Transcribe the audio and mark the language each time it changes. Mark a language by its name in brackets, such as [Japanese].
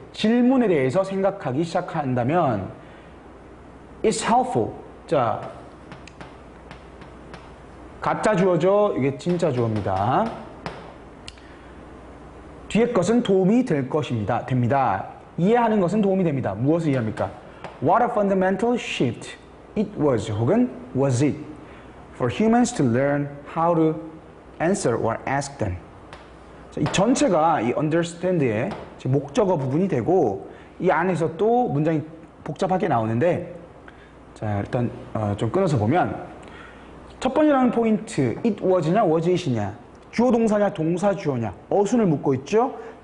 [Korean] 질문에 대해서 생각하기 시작한다면, [English] it's helpful. [Korean] 자, 가짜 주어죠? 이게 진짜 주어입니다. 뒤에 것은 도움이 될 것입니다. 됩니다. 이해하는 것은 도움이 됩니다. 무엇을 이해합니까? [English] What a fundamental shift it was, 혹은 was it, for humans to learn how to answer or ask them. [Korean] 자, 이 전체가 이 understand의 목적어 부분이 되고, 이 안에서 또 문장이 복잡하게 나오는데, 자, 일단 좀 끊어서 보면, 첫 번째라는 포인트, it was냐 was it이냐, 주어 동사냐 동사 주어냐, 어순을 묻고 있죠.